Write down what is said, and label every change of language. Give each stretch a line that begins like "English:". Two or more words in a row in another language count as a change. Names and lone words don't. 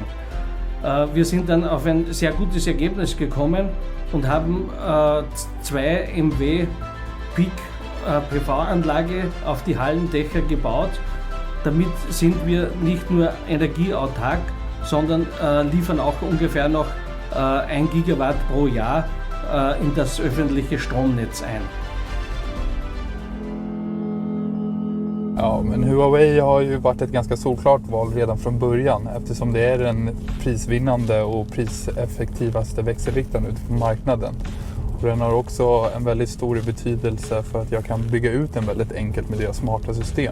German: Wir sind dann auf ein sehr gutes Ergebnis gekommen und haben 2 MW Peak PV-Anlage auf die Hallendächer gebaut. Damit sind wir nicht nur energieautark, sondern liefern auch ungefähr noch 1 Gigawatt pro Jahr in das öffentliche Stromnetz ein.
Swedish: Ja, men Huawei har ju varit ett ganska solklart val redan från början eftersom det är den prisvinnande och priseffektivaste växelriktaren ute på marknaden. Och den har också en väldigt stor betydelse för att jag kan bygga ut en väldigt enkelt med deras smarta system.